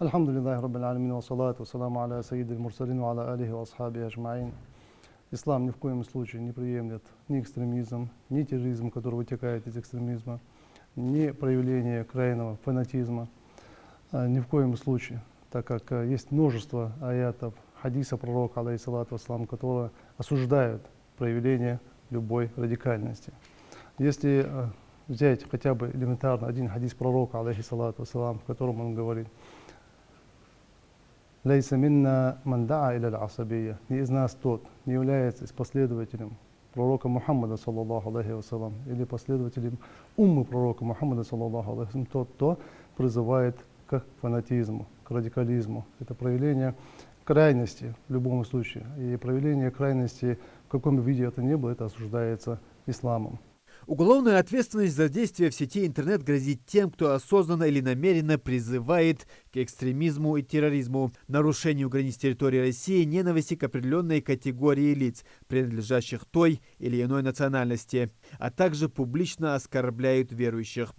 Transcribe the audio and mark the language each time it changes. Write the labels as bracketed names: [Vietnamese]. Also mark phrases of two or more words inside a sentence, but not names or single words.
[Russian] Ислам ни в коем случае не приемлет ни экстремизм, ни терроризм, который вытекает из экстремизма, ни проявление крайнего фанатизма, ни в коем случае, так как есть множество аятов, хадиса пророка, [Arabic] عليه الصلاة والسلام, [Russian] которые осуждают проявление любой радикальности. Если взять хотя бы элементарно один хадис пророка, [Arabic] عليه الصلاة والسلام, [Russian] в котором он говорит: [Arabic] «ليس منا من دعا إلى العصبية», [Russian] не из нас тот, не является последователем пророка Мухаммада, [Arabic] صلى الله عليه وسلم, [Russian] или последователем уммы пророка Мухаммада, [Arabic] صلى الله عليه وسلم, [Russian] тот, кто призывает к фанатизму, к радикализму. Это проявление крайности в любом случае. И проявление крайности, в каком виде это ни было, это осуждается исламом. Уголовная ответственность за действия в сети интернет грозит тем, кто осознанно или намеренно призывает к экстремизму и терроризму, нарушению границ территории России, ненависти к определенной категории лиц, принадлежащих той или иной национальности, а также публично оскорбляют верующих.